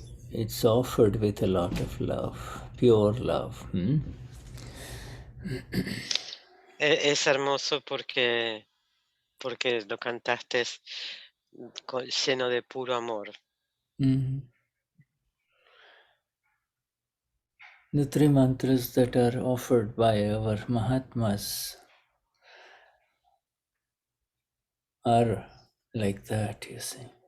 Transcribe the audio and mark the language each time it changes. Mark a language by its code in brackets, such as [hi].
[en] It's offered with a lot of love, pure love. [es] Es hermoso porque lo cantaste lleno de puro amor. [en] The three mantras that are offered by our mahatmas are like that, you see.